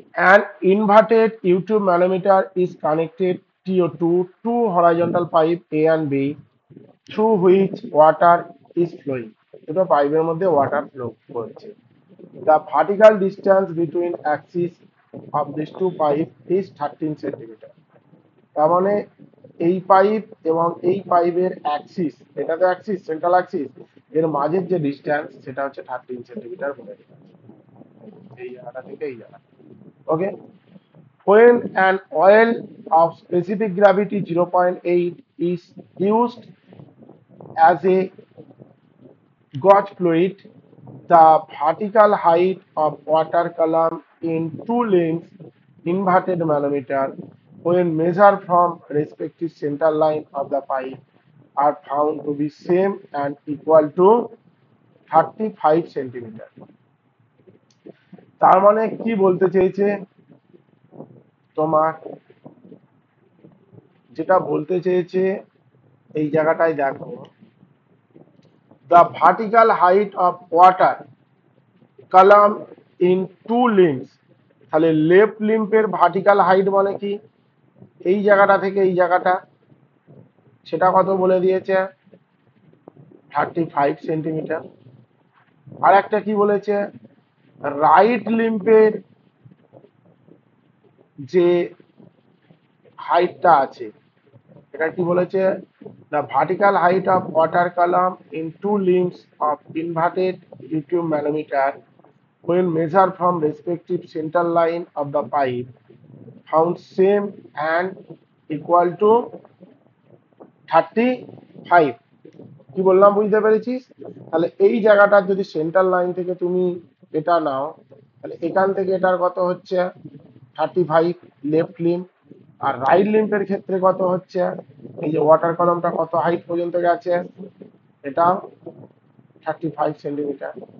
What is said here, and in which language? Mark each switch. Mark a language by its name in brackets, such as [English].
[English] An inverted U-tube manometer is connected to two horizontal pipe A and B through which water is flowing. [Bangla] দুটো পাইপের মধ্যে water flow করছে। [English] The vertical distance between axis of these two pipe is 13 centimeter. [Bangla] তার মানে এই pipe এবং এই পাইপের অ্যাক্সিস, এটা তো অ্যাক্সিস, সেন্ট্রাল অ্যাক্সিস, এর মাঝের যে ডিস্টেন্স সেটা হচ্ছে 13 সেন্টিমিটার বলে দিই। এই জায়গাটা থেকে এই জায়গা, ওকে। [English] When an oil of specific gravity 0.8 is used as a gauge fluid, the vertical height of water column in two lanes inverted manometer when measured from respective center line of the pipe are found to be same and equal to 35 centimeter. [Bangla] তার মানে কি বলতে চেয়েছে তোমার, যেটা বলতে চেয়েছে এই জায়গাটায় দেখো, [English] the vertical height of water column in two limbs, [Bangla] তাহলে লেফট লিম্পের ভার্টিক্যাল হাইট মানে কি, এই জায়গাটা থেকে এই জায়গাটা, সেটা কত বলে দিয়েছে, 35 সেন্টিমিটার। আর একটা কি বলেছে, [English] Right লিম্পের যে হাইটটা আছে, এটা কি বলেছে, the vertical height of water column in two limbs of inverted U-tube manometer when measured from respective central line of the pipe found same and equal to 35। [Bangla] কি বললাম, বুঝতে পেরেছিস? তাহলে এই জায়গাটা যদি সেন্ট্রাল লাইন থেকে তুমি এটা নাও, তাহলে এখান থেকে এটার কত হচ্ছে 35 লেফট লিম্ব, আর রাইট লিম্বের ক্ষেত্রে কত হচ্ছে, এই যে ওয়াটার কলমটা কত হাইট পর্যন্ত গেছে, এটা 35 সেন্টিমিটার।